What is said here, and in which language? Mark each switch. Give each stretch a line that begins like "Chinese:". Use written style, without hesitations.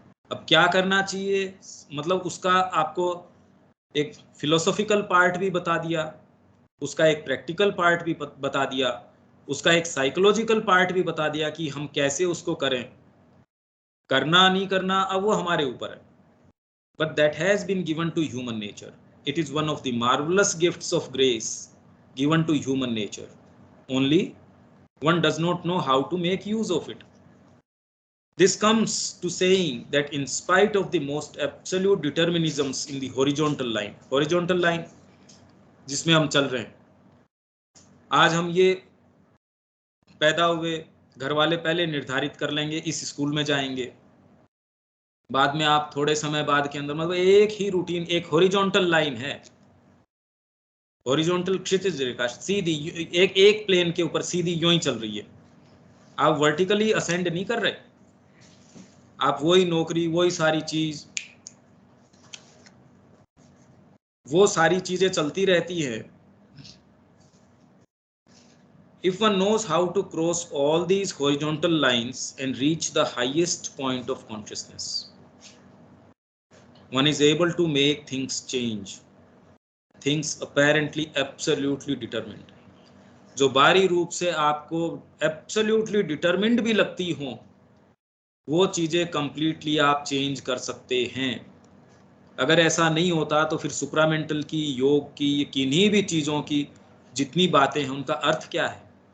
Hindi: अब क्या करना चाहिए, मतलब उसका आपको एक फिलोसॉफिकल पार्ट भी बता दिया, उसका एक प्रैक्टिकल पार्ट भी बता दिया, उसका एक साइकोलॉजिकल पार्ट भी बता दिया कि हम कैसे उसको करें। करना नहीं करना अब वो हमारे ऊपर है,
English: But that has been given to human nature. It is one of the marvellous gifts of grace given to human nature. Only one does not know how to make use of it. This comes to saying that in spite of the most absolute determinisms in the horizontal line
Hindi: जिसमें हम चल रहे हैं, आज हम ये पैदा हुए, घर वाले पहले निर्धारित कर लेंगे इस स्कूल में जाएंगे, बाद में आप थोड़े समय बाद के अंदर, मतलब एक ही रूटीन, एक हॉरिजॉन्टल लाइन है, हॉरिजॉन्टल क्षितिज रेखा सीधी एक प्लेन के ऊपर सीधी यूं ही चल रही है, आप वर्टिकली असेंड नहीं कर रहे, आप वही नौकरी, वही सारी चीज, वो सारी चीजें चलती रहती है.
English: If one knows how to cross all these horizontal lines and reach the highest point of consciousness, one is able to make things change, things apparently absolutely determined.
Hindi: जो बाहरी रूप से आपको
English: absolutely determined
Hindi: भी लगती हो, वो चीजें completely आप change कर सकते हैं. अगर ऐसा नहीं होता तो फिर सुप्रामेंटल की, योग की, किन्हीं भी चीजों की जितनी बातें हैं उनका अर्थ क्या है?